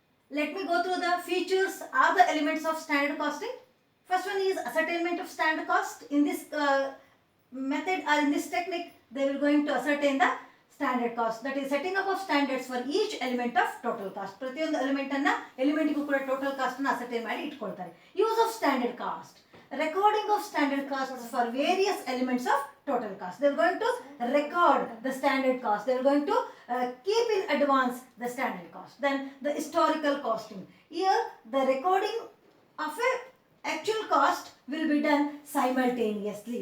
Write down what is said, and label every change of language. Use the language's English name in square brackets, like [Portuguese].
[English] Let me go through the features or the elements of standard costing. First one is ascertainment of standard cost. In this method or in this technique, they will going to ascertain the standard cost, that is setting up of standards for each element of total cost. [Kannada] ಪ್ರತಿಯೊಂದು element ಅನ್ನ ಎಲಿಮೆಂಟ್ಗೂ ಕೂಡ total cost ಅನ್ನು ascertain ಮಾಡಿ ಇಟ್ಕೊಳ್ತಾರೆ. [English] Use of standard cost, recording of standard costs for various elements of total cost. They are going to record the standard cost. They are going to keep in advance the standard cost. Then the historical costing. Here the recording of a actual cost will be done simultaneously.